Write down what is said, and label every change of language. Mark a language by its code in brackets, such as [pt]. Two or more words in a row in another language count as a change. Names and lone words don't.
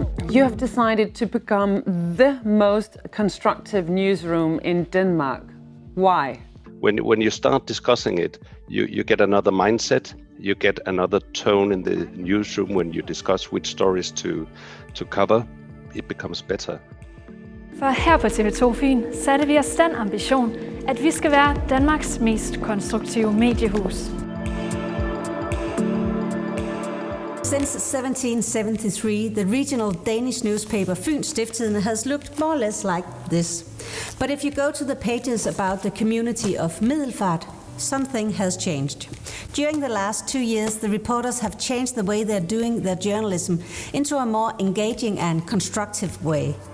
[en] You have decided to become the most constructive newsroom in Denmark. Why? When you start discussing it, you get another mindset, you get another tone in the newsroom when you discuss which stories to cover. It becomes better. [da] For her på TV2 Fyn satte vi os den ambition, at vi skal være Danmarks mest konstruktive mediehus. [en] Since 1773, the regional Danish newspaper Fyns Stiftstidende has looked more or less like this. But if you go to the pages about the community of Middelfart, something has changed. During the last 2 years, the reporters have changed the way they're doing their journalism into a more engaging and constructive way.